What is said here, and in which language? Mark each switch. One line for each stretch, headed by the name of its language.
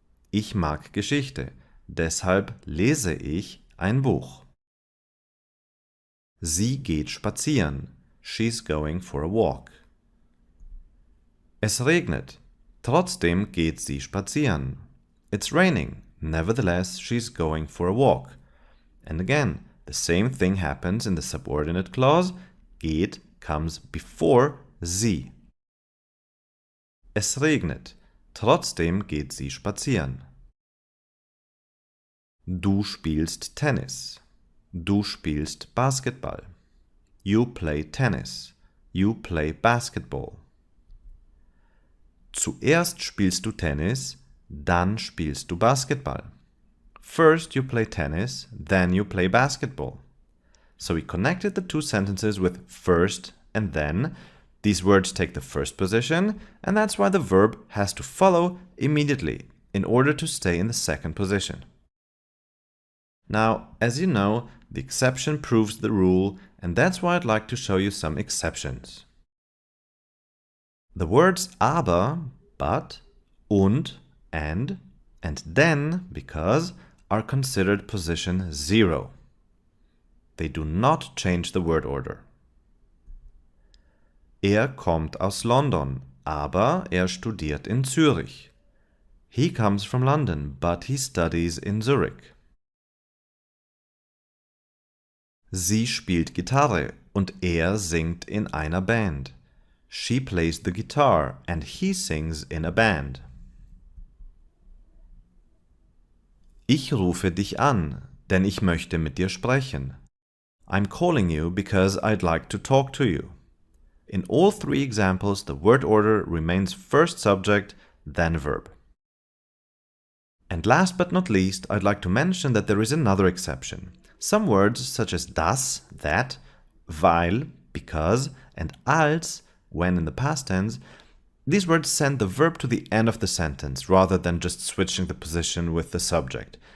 German: Ich mag Geschichte, deshalb lese ich ein Buch. Sie geht spazieren.
English: She's going for a walk.
German: Es regnet. Trotzdem geht sie spazieren.
English: It's raining. Nevertheless, she's going for a walk. And again, the same thing happens in the subordinate clause. Geht comes before sie.
German: Es regnet. Trotzdem geht sie spazieren. Du spielst Tennis. Du spielst Basketball.
English: You play tennis. You play basketball.
German: Zuerst spielst du Tennis, dann spielst du Basketball.
English: First you play tennis, then you play basketball. So we connected the two sentences with first and then. These words take the first position, and that's why the verb has to follow immediately in order to stay in the second position. Now, as you know, the exception proves the rule, and that's why I'd like to show you some exceptions. The words aber, but, und, and then, because, are considered position 0. They do not change the word order.
German: Kommt aus London, aber studiert in Zürich.
English: He comes from London, but he studies in Zurich.
German: Sie spielt Gitarre und singt in einer Band.
English: She plays the guitar and he sings in a band.
German: Ich rufe dich an, denn ich möchte mit dir sprechen.
English: I'm calling you because I'd like to talk to you. In all three examples, the word order remains first subject, then verb. And last but not least, I'd like to mention that there is another exception. Some words such as das, that, weil, because, and als, when in the past tense, these words send the verb to the end of the sentence rather than just switching the position with the subject.